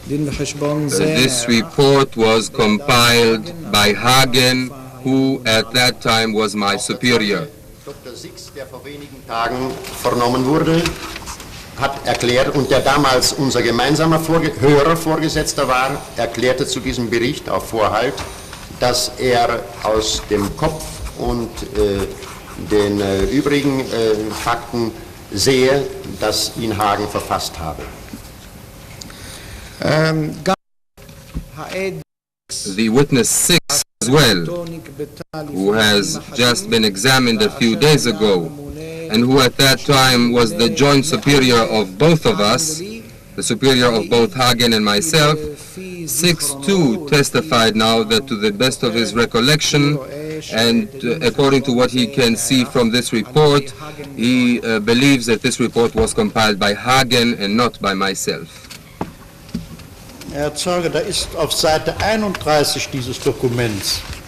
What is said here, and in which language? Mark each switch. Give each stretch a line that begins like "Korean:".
English: This report was compiled by Hagen, who at that time was my superior.
German: Dr. Six, der vor wenigen Tagen vernommen wurde, hat erklärt, und der damals unser gemeinsamer höherer Vorgesetzter war, erklärte zu diesem Bericht auf Vorhalt, dass er aus dem Kopf und den übrigen Fakten sehe, dass ihn Hagen verfasst habe.
English: The witness 6 as well, who has just been examined a few days ago, and who at that time was the joint superior of both of us, the superior of both Hagen and myself, 6 too testified now that to the best of his recollection, and according to what he can see from this report, he believes that this report was compiled by Hagen and not by myself.
German: Herr Zeuge, da ist auf Seite 31 dieses Dokuments.